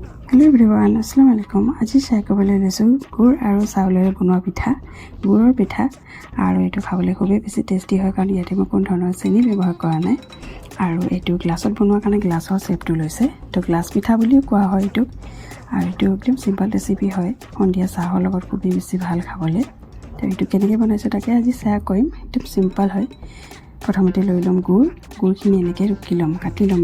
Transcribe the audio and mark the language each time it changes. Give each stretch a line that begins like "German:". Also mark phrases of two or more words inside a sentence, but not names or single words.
English: Hello everyone, Assalamualaikum.
Assamese: আজি শ্বেয়াৰ খাবলে লেছু গুৰ আৰু চাউলৰে বনোৱা পিঠা, গুৰৰ পিঠা আৰু এটো খাবলে খুব বেছি টেষ্টি হয় কাৰণ যাতে মই কোনো dhৰণৰ চেনি ব্যৱহাৰ কৰা নাই আৰু এটো গ্লাছত বনোৱা কাৰণে গ্লাছৰ শেপটো লৈছে তো গ্লাছ পিঠা বুলিও কোৱা হয় এটো আৰু এটো একদম
English: simple recipe
Assamese: হয় সন্ধিয়া চাহৰ লগত খুব বেছি ভাল খাবলে তো এটো কেনেকৈ বনাইছো তাকে আজি শ্বেয়াৰ কৰিম একদম সিম্পল হয় প্ৰথমতে লৈ লম গুৰখিনি এনেকৈ ৰুকি লম কাটি লম